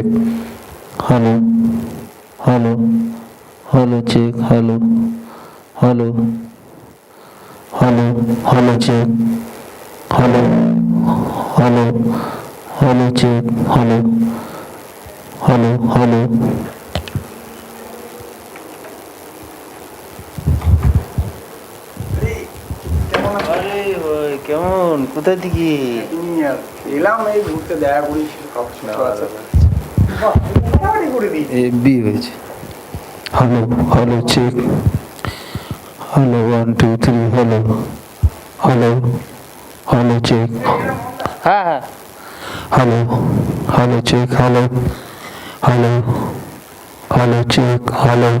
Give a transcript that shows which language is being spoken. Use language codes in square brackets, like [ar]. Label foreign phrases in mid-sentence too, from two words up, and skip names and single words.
[en] Hello, hello, hello check. Hello, hello, hello, hello check. Hello, hello, hello check. Hello, hello, hello. [bn] কেমন কোথায় থেকে এলাম এই ঘুরতে দেখা করি বিয়ে হয়েছে [en] Hello, hello, check. Hello, 1, 2, 3, hello. Hello, hello, check. Hello, hello, check, hello. Hello, hello, check, hello.